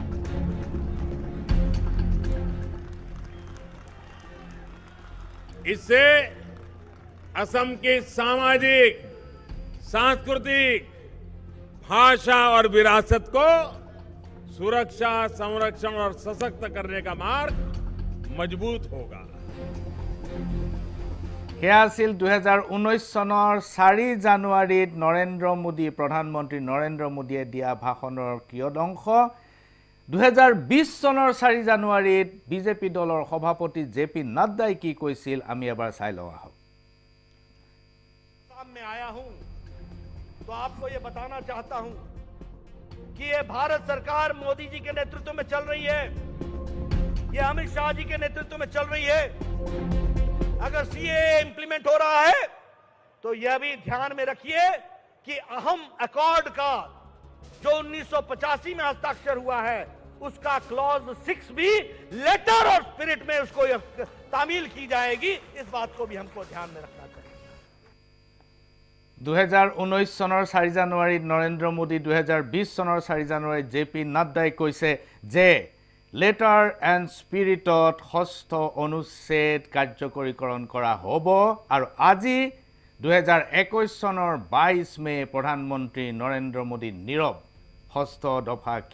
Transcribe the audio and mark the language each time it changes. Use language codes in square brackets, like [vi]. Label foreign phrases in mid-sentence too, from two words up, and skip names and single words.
[hi] इससे असम की सामाजिक सांस्कृतिक भाषा और विरासत को सुरक्षा संरक्षण और सशक्त करने का मार्ग मजबूत होगा [as] সেয়া আছিল 2019 চনৰ 4 জানুৱাৰীত নৰেন্দ্ৰ মোদী প্ৰধানমন্ত্ৰী নৰেন্দ্ৰ মোদীয়ে দিয়া ভাষণৰ কিয়দংশ 2020 চনৰ 4 জানুৱাৰীত বিজেপি দলৰ সভাপতি জেপি নাড্ডাই কি কৈছিল আমি এবাৰ চাই লওঁ আহক [hi] मैं आया हूं तो आपको ये बताना चाहता हूं कि ये भारत सरकार मोदी जी के नेतृत्व में चल रही है ये अमित शाह जी के नेतृत्व में चल रही है अगर सीएए इंप्लीमेंट हो रहा है तो यह भी ध्यान में रखिए कि अहम अकॉर्ड का जो 1985 में हस्ताक्षर हुआ है उसका क्लॉज 6 भी लेटर और स्पिरिट में उसको तामील की जाएगी इस बात को भी हमको ध्यान में रखना चाहिए [as] 2019 চনৰ 4 জানুৱাৰীত নৰেন্দ্ৰ মোদী 2020 চনৰ 4 জানুৱাৰীত জেপি নাড্ডাই কৈছে যে [en] letter and spiritত [as] ষষ্ঠ অনুচ্ছেদ কাৰ্যকৰীকৰণ কৰা হ'ব আৰু আজি 2021 চনৰ 22 মে প্ৰধানমন্ত্ৰী নৰেন্দ্ৰ মোদী নীৰৱ ষষ্ঠ দফা কি